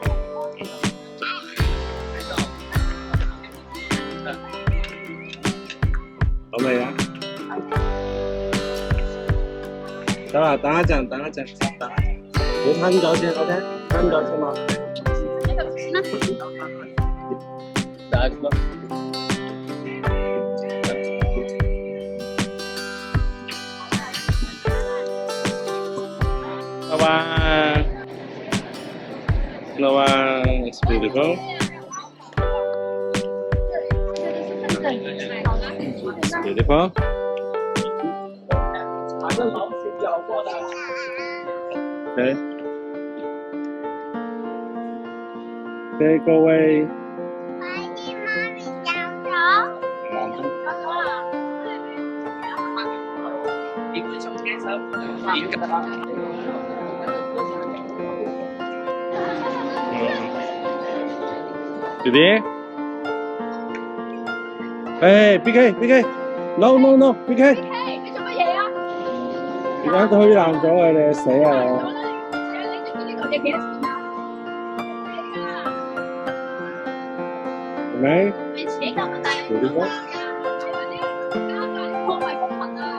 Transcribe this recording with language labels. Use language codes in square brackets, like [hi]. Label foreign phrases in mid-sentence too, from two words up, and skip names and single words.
[yue] 好未啊？得啦，等一陣，你吞咗先 ，OK？吞咗先嘛。大家 [en] No one is beautiful. Beautiful. Okay. Okay, go away. [yue] 弟弟，哎 ，BK， [en] No No No， [yue] BK，你做乜嘢啊？而家推爛咗佢，你死啊你！你知呢嚿嘢幾多錢啊？係咪？你自己咁大。做啲乜？破壞公物啊！